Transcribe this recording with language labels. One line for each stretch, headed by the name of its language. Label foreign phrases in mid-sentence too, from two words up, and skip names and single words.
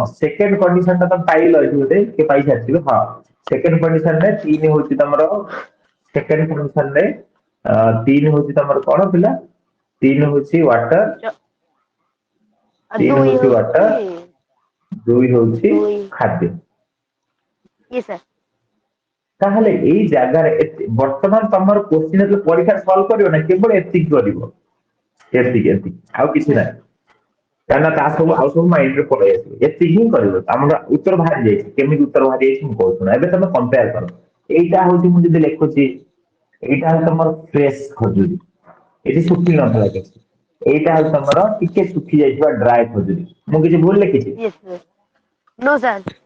Odia: ସେକେଣ୍ଡ କଣ୍ଡିସନ ଟା ତମେ ପାଇଲ ଏଠି ଗୋଟେ କିଏ ପାଇସାରିଥିବ। ହଁ, ସେକେଣ୍ଡ କଣ୍ଡିସନ ରେ 3 ହଉଛି ତମର, ସେକେଣ୍ଡ କଣ୍ଡିସନ ରେ 3 ହଉଛି ତମର କଣ ପିଲା, 3 ହଉଛି ୱାଟର, और 3 2 ହଉଛି ୱାଟର, होती 2 ହଉଛି 2 ଖାଦ୍ୟ।
Hindi: ये सर
Odia: ତାହେଲେ ଏଇ ଜାଗାରେ ବର୍ତ୍ତମାନ ତମର କୋଶ୍ଚିନ୍ ଯେତେବେଳେ ପରୀକ୍ଷା ସଲ୍ଭ କରିବ ନା କେବଳ ଏତିକି କରିବ, ଏତିକି ଏତିକି ଆଉ କିଛି ନାହିଁ। କାହିଁକିନା ତା ସବୁ ଆଉ ସବୁ ମାଇଣ୍ଡରେ ପଳେଇ ଆସିବ, ଏତିକି ହିଁ କରିବ। ଆମର ଉତ୍ତର ବାହାରି ଯାଇଛି, କେମିତି ଉତ୍ତର ବାହାରି ଯାଇଛି ମୁଁ କହୁଛି ନା। ଏବେ ତମେ କମ୍ପେୟାର କର, ଏଇଟା ହଉଛି ମୁଁ ଯଦି ଲେଖୁଛି, ଏଇଟା ହଉଛି ତମର ଫ୍ରେଶ ଖଜୁରୀ, ଏଠି ଶୁଖି ନଥିଲା କିଛି। ଏଇଟା ହଉଛି ତମର ଟିକେ ଶୁଖି ଯାଇଥିବା ଡ୍ରାଏ ଖଜୁରୀ। ମୁଁ କିଛି ଭୁଲ ଲେଖିଛି?
English: yes sir no sir